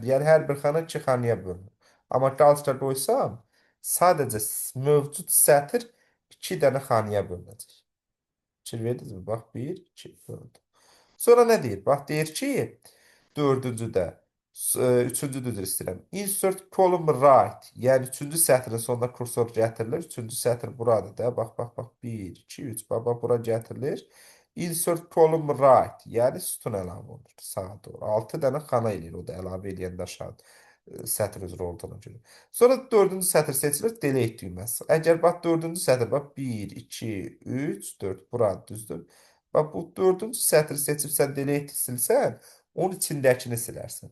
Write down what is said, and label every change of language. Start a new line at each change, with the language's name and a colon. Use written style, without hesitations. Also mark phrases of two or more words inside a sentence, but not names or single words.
Azerbaijani: Yəni hər bir xana iki xanaya bölünür. Amma qalstıqları qoysam sadəcə mövcud sətr iki dənə xanaya bölünəcək. Fikir verdinizmi? Bax 1, 2, 4. Sonra nə deyir? Bax deyir ki, dördüncüdə, üçüncü üzr istəyirəm.
English: Insert column right.
Azerbaijani: Yəni üçüncü sətrin sonuna kursor gətirilir. Üçüncü sətr buradır da. Bax, bax, bax. 1, 2, 3. Bax, bax, bura gətirilir.
English: Insert column right.
Azerbaijani: Yəni sütun əlavə olunur. Sağa doğru. 6 dənə xana eləyir o da əlavə eləyəndə aşağı sətr üzrə olduğuna görə. Sonra dördüncü sətr seçilir. Delete düyməsi. Əgər bax dördüncü sətr bax 1, 2, 3, 4. Bura düzdür. Bax bu dördüncü sətri seçibsən delete silsən, onun içindəkini silərsən.